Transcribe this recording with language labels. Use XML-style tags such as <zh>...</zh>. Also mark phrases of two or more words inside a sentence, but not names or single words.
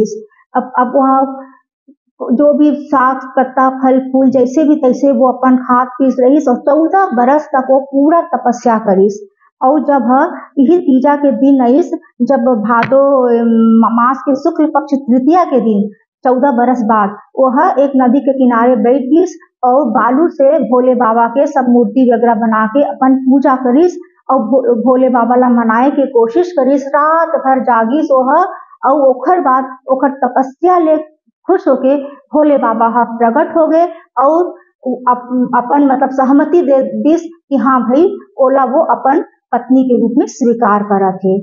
<hne>अब वहाँ जो भी साग पत्ता फल फूल जैसे भी तैसे वो अपन खाद पीस रही और 14 बरस तक वो पूरा तपस्या करीस। और जब यही तीजा के दिन आईस, जब भादो मास के शुक्ल पक्ष तृतीया के दिन 14 बरस बाद वह एक नदी के किनारे बैठ गईस और बालू से भोले बाबा के सब मूर्ति वगैरह बना के अपन पूजा करीस और भोले बाबा ला मनाए के कोशिश करीस। रात भर जागीस वह और ओखर बाद ओखर तपस्या ले खुश होके भोले बाबा हा प्रकट हो गए और अपन मतलब सहमति दे दिस कि हाँ भाई ओला वो अपन पत्नी के रूप में स्वीकार करा थे।</hne>